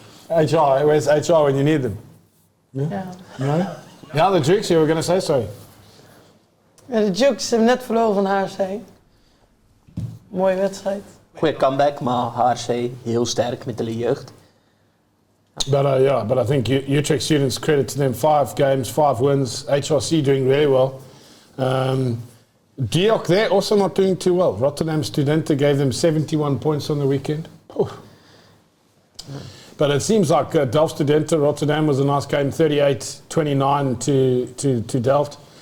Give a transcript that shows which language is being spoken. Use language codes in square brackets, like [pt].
[en] HR, where's HR when you need them? Yeah? [nl] Ja. [en] No? Yeah, the Dukes, you were going to say, sorry. [nl] Ja, de Dukes hebben net verloren van HRC. Mooie wedstrijd. Goeie comeback, maar HRC heel sterk met de jeugd. [en] But I think Utrecht students, credit to them, 5 games, 5 wins. HRC doing very well. Diok there also not doing too well. Rotterdam Studenten gave them 71 points on the weekend. Ooh. But it seems like Delft Studenten, Rotterdam was a nice game, 38-29 to Delft.